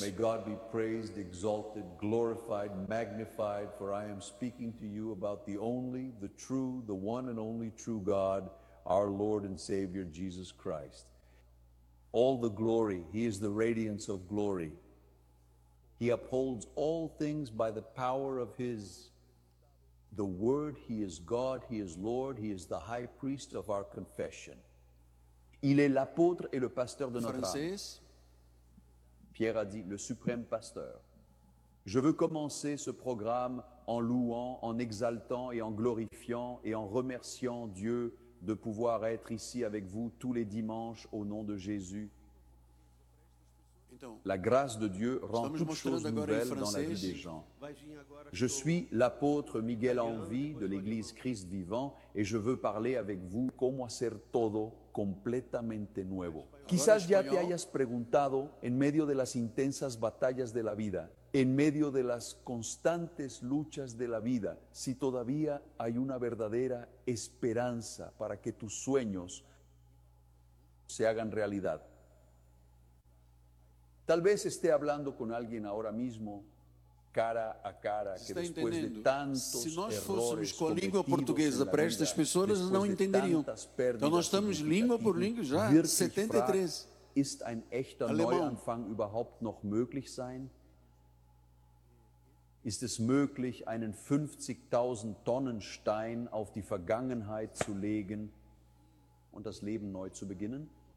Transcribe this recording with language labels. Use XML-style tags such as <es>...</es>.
<en>May God be praised, exalted, glorified, magnified, for I am speaking to you about the only, the true, the one and only true God, our Lord and Savior Jesus Christ. All the glory, he is the radiance of glory. He upholds all things by the power of his, the word, he is God, he is Lord, he is the high priest of our confession.</en> <fr>Il est l'apôtre et le pasteur de notre âme. Pierre a dit, le suprême pasteur. Je veux commencer ce programme en louant, en exaltant et en glorifiant et en remerciant Dieu de pouvoir être ici avec vous tous les dimanches au nom de Jésus. La grâce de Dieu rend toutes choses nouvelles dans la vie des gens. Je suis l'apôtre Miguel Anvi de l'Église Christ vivant et je veux parler avec vous</fr> <es>como hacer todo completamente nuevo. Quizás ya te hayas preguntado en medio de las intensas batallas de la vida, en medio de las constantes luchas de la vida, si todavía hay una verdadera esperanza para que tus sueños se hagan realidad. Tal vez esté hablando con alguien ahora mismo, cara a cara, que después</es> <pt>entendendo?</pt> <es>De tantos errores.</es> <pt>Se nós fôssemos com a língua portuguesa para estas pessoas, não entenderiam. Então nós estamos língua por língua já, 73.</pt> <de>Ist ein echter Neuanfang überhaupt noch möglich sein? Ist es möglich, einen 50.000 Tonnen Stein auf die Vergangenheit zu legen und das Leben neu zu beginnen?</de>